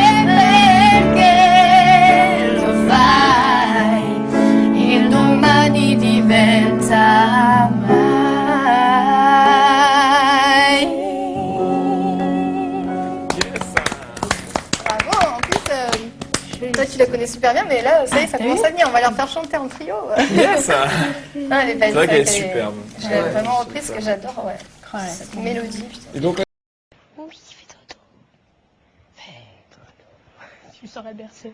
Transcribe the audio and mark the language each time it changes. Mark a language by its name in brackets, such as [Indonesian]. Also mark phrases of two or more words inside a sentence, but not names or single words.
[Italian] Perché lo fai? Il domani diventa mai. Bravo, [French] en plus, toi tu la connais super bien, mais là, ça y est, ça commence à venir. On va leur faire chanter en trio. Yes. Non, elle est belle. C'est vrai qu'elle est elle superbe. Je l'ai vraiment reprise, ce que j'adore, ouais. Cette mélodie, putain. Et donc, Oui, fais dodo. Tu sors la berceuse.